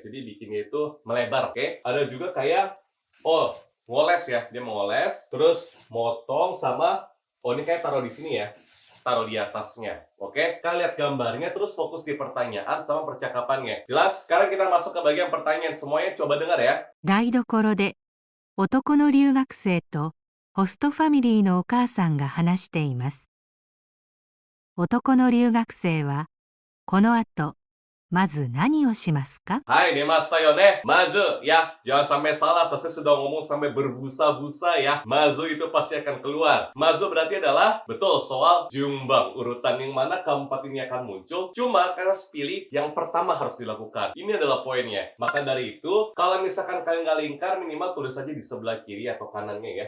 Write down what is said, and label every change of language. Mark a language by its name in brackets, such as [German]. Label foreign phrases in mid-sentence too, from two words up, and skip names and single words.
[Indonesian] Jadi bikinnya itu melebar, oke? Ada juga kayak oh, ngoles ya, dia mengoles, terus motong sama, oh ini kayak taruh di sini ya, taruh di atasnya, oke? Kalian lihat gambarnya, terus fokus di pertanyaan sama percakapannya. Jelas? Sekarang kita masuk ke bagian pertanyaan, semuanya coba dengar ya. [Japanese] 台所で男の留学生とホストファミリーのお母さんが話しています。男の留学生はこの後まず何をしますか？ Hai, 出ましたよね. [Indonesian] Mazu ya, jangan sampai salah. Saya sudah ngomong sampai berbusa-busa ya. Mazu itu pasti akan keluar. Mazu berarti adalah betul soal jumbang, urutan yang mana keempat ini akan muncul. Cuma karena pilih yang pertama harus dilakukan. Ini adalah poinnya. Maka dari itu, kalau misalkan kalian nggak lingkar, minimal tulis aja di sebelah kiri atau kanannya ya.